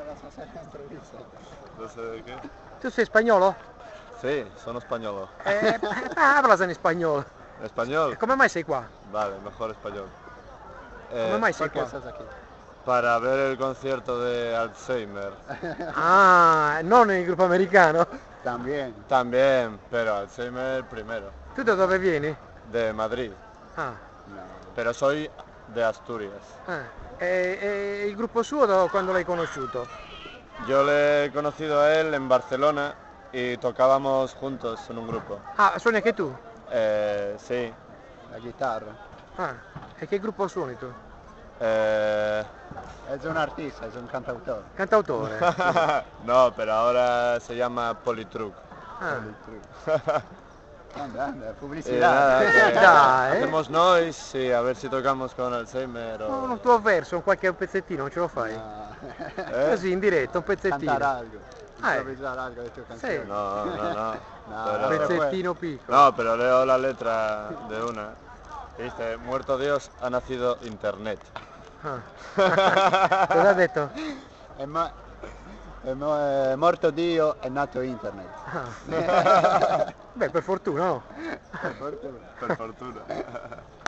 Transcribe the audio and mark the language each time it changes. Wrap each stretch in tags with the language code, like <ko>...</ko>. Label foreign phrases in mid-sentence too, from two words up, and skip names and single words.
<it>sei improvviso.</it> <es>No sé de qué.</es> <it>Tu sei spagnolo? Sí, sono spagnolo. Hablas in spagnolo.</it> <es>¿Español?</es> <it>Come mai sei qua?</it> <es>Vale, mejor español.</es> <it>Come mai sei Perché qua?</it> <es>estás aquí? Para ver el concierto de Alzheimer.</es> <it>Ah, non nel gruppo americano.</it> <es>También. También, pero Alzheimer primero.</es> <it>Tu da dove vieni?</it> <es>De Madrid. Ah, No. Pero soy de Asturias.</es> <it>e il gruppo suo quando l'hai conosciuto?</it> <es>Yo le he conocido a él en Barcelona y tocábamos juntos en un grupo.</es> <it>Ah, suoni anche tu?</it> <es>Sí.</es> <it>La chitarra. Ah, e che gruppo suoni tu?</it> <es>Es un artista, es un cantautor.</es> <it>Cantautore.</it> <es>No, pero ahora se llama Polytruck. Ah. Anda, Y</es> <it>pubblicità.</it> <es>nada, que</es> <it>Dai.</it> <es>hacemos noise y a ver si tocamos con Alzheimer o...</es> <it>Un tuo verso, un qualche pezzettino, non ce lo fai?</it> <es>No.</es> <it>Così in diretta, un pezzettino. Cantare algo. Ah, Improvvisare algo delle tue canzoni. Sì.</it> <es>No, no, no. No, Pero-</es> <it>Un pezzettino piccolo.</it> <es>No, pero leo la letra de una. Dice, muerto Dios, ha nacido Internet.</es> <it>Ah. Cosa ha detto? È morto Dio, è nato internet. Ah. Beh, per fortuna, no? Per fortuna. Per fortuna.</it>